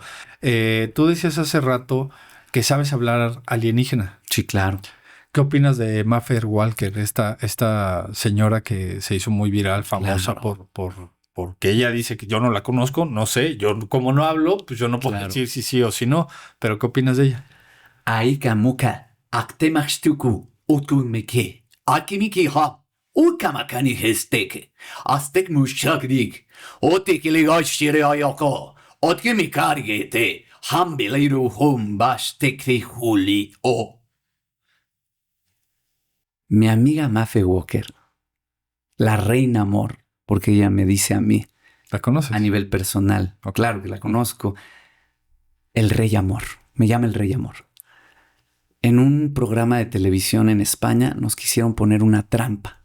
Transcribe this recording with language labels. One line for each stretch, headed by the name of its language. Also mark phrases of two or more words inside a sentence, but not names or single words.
Spanish: Tú decías hace rato que sabes hablar alienígena. Sí, claro. ¿Qué opinas de Maffer Walker, esta señora que se hizo muy viral, famosa porque ella dice que yo no la conozco? No sé, yo como no hablo, pues yo no puedo decir si sí o si no. Pero ¿qué opinas de ella? Aika muka, aktemachtuku, utumeke, akimiki ha. Ukamakani hesteke, aztek mushakdik, otekiligoshire ayoko, otkimikargete, hambeliru humbashtekri huli o. Mi amiga Maffer Walker, la reina amor, porque ella me dice a mí. ¿La conoces? A nivel personal. Okay. Claro que la conozco. El rey amor. Me llama el rey amor. En un programa de televisión en España nos quisieron poner una trampa.